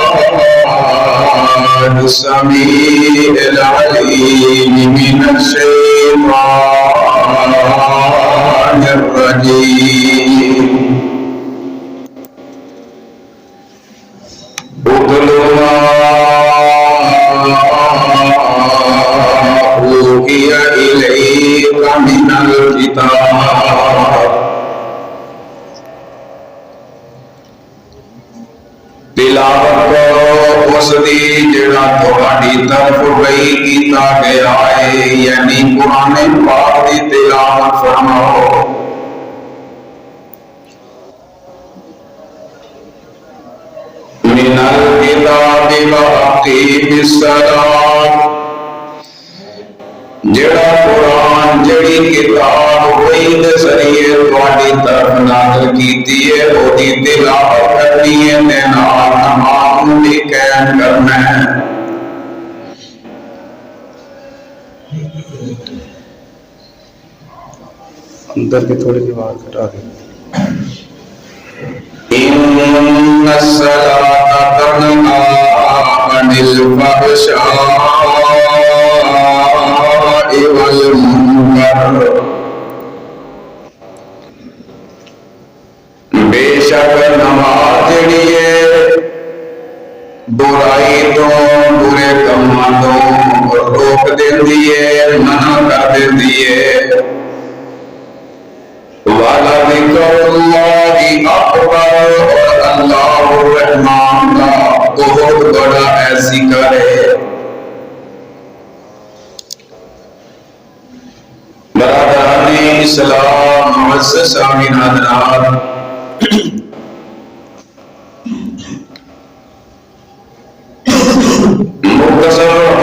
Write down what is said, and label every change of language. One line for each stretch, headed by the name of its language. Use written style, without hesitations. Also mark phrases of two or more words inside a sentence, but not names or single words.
Arabic: السميع العليم من الشيطان الرجيم اتل ما اوحي اليك من الكتاب
Punjabi: تلاوت کرو اس دی جڑا تہاڈی طرف وحی کیتا گیا ہے، یعنی قرآن پاک دی تلاوت فرماؤ۔
Arabic: من الکتاب واقیم الصلاۃ،
Punjabi: جڑا قرآن جڑی کتاب وحی دے ذریعے تہاڈی طرف نازل کیتی ہے او دی تلاوت کرنی ہے تے نال نماز نوں بھی قائم کرنا ہے۔ اندر کی تھوڑی سی آواز گھٹا دیں۔
Arabic: ان الصلاۃ تنہی عن الفحشاء والمنکر،
Punjabi: بے شک نماز جڑی ہے برائی تو برے کماں تو روک دیندی ہے، منع کر دیندی ہے۔
Arabic: وَلَذِكْرُ اللَّهِ أَكْبَرُ،
Urdu: اور اللہ الرحمن کا بہت بڑا ذکر ہے۔ برادران اسلام، معزز سامعین حضرات، مختصر حمد